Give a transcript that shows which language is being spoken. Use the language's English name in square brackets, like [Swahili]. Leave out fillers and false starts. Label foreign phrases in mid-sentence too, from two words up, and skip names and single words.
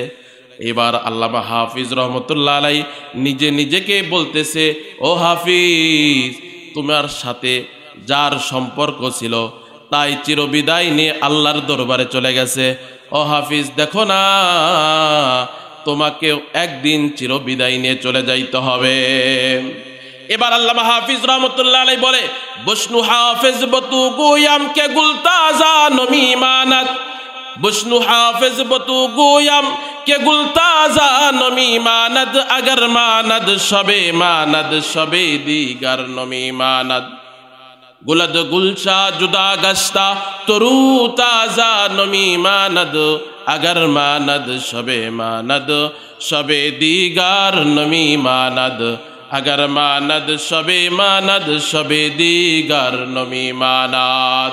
[Bangla] এবার আল্লামা হাফিজ [Arabic] رحمة الله عليه [Bangla] নিজেকে বলতেছে, ও হাফিজ, তোমার সাথে যার সম্পর্ক ছিল তাই চিরবিদায় নিয়ে আল্লাহর দরবারে চলে গেছে। ও হাফিজ, দেখো না, তোমাকেও একদিন চিরবিদায় নিয়ে চলে যাইতে হবে। এবার আল্লামা হাফিজ [Arabic] رحمة الله عليه [Bangla] বলে, [Persian] بشنو حافظ بتو گویم که گل تازه نمی ماند، بشنو حافظ بتو گویم که گل تازه نمی ماند، اگر ماند شب دیگر نمی ماند، گل و گلشن جدا گشته تر و تازه نمی ماند، اگر ماند شب دیگر نمی ماند، اگر ماند شب دیگر نمی ماند.